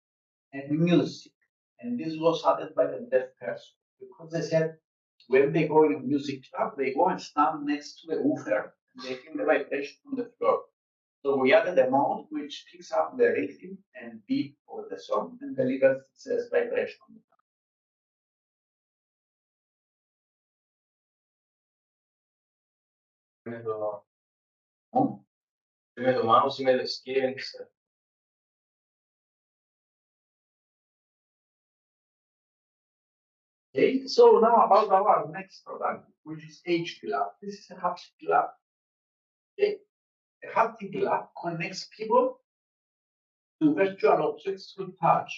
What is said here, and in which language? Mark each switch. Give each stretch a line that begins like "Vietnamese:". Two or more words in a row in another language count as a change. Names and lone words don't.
English: And this was added by the deaf person because they said when they go in a music club, they go and stand next to the woofer and they feel the vibration on the floor. So we added a mode which picks up the rhythm and beat of the song and delivers its vibration on the floor.
Greek: Με το mouse ή με το screen.
English: Okay, so now about our next product, which is H-Glove. This is a haptic glove. Okay, a haptic glove connects people to virtual objects with touch.